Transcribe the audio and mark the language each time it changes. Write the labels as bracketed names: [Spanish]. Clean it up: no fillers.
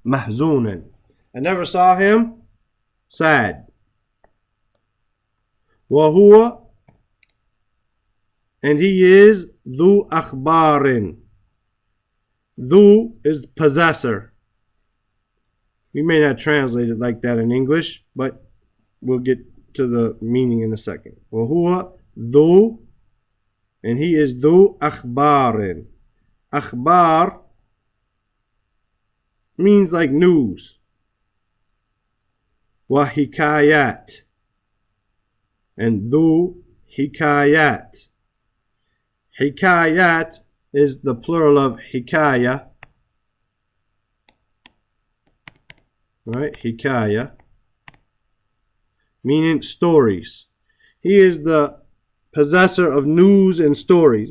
[English] Mahzunan, I never saw him sad. [Arabic] Wa huwa, [English] And he is [Arabic] ذو أخبار. [English] ذو is possessor. We may not translate it like that in English, but we'll get to the meaning in a second. [Arabic] وهو ذو, [English] and he is [Arabic] ذو أخبار. [English] أخبار means like news. [Arabic] وحكايات, [English] and [Arabic] ذو حكايات. [English] Hikayat is the plural of hikaya, right? Hikaya, meaning stories. He is the possessor of news and stories.